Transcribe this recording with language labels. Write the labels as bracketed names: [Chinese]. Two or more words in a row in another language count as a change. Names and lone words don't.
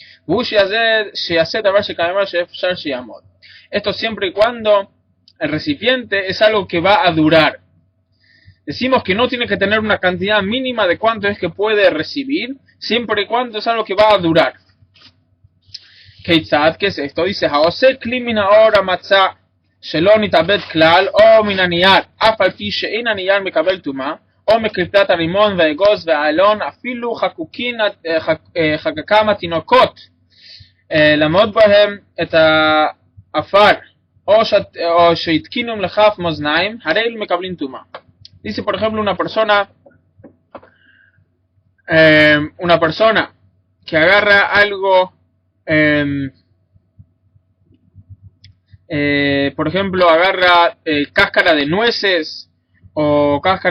[Spanish] Esto siempre y cuando el recipiente es algo que va a durar. Decimos que no tiene que tener una cantidad mínima de cuánto es que puede recibir, siempre y cuando es algo que va a durar. Keitzad, ¿qué es esto? Dice, [Hebrew] העושה כלי מן העור המצה שלא נתעבד כלל או מן הנייר אף על פי שאין הנייר מקבל טומאה או מקליפת הרימון והאגוז והעלון, אפילו חקקם התינוקות, לעמוד בהם את העפר, או שהתקינו לכף מאזניים, הרי מקבלים טומאה. [Spanish] Dice, por ejemplo, una persona que agarra algo, por ejemplo, agarra cáscara de nueces o cáscara